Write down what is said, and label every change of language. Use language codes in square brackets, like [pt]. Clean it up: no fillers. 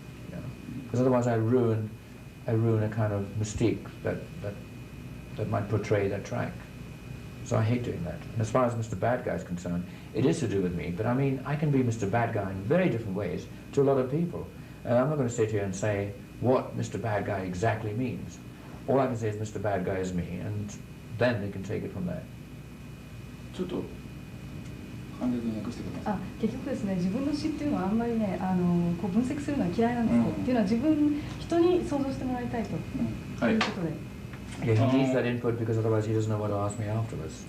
[en] You know? Because otherwise I ruin a kind of mystique that might portray that track. So I hate doing that. And as far as Mr. Bad Guy is concerned, it is to do with me, but I mean, I can be Mr. Bad Guy in very different ways to a lot of people. And I'm not going to sit here and say what Mr. Bad Guy exactly means. All I can say is Mr. Bad Guy is me, and then they can take it from there. [ja] ちょっと簡略に訳してください。結局ですね、自分の詩っていうのはあんまりね、こう分析するのは嫌いなんですよ。っていうのは人に想像してもらいたいと、そういうことで。 [en] Yeah, he needs that input because otherwise he doesn't know what to ask me afterwards.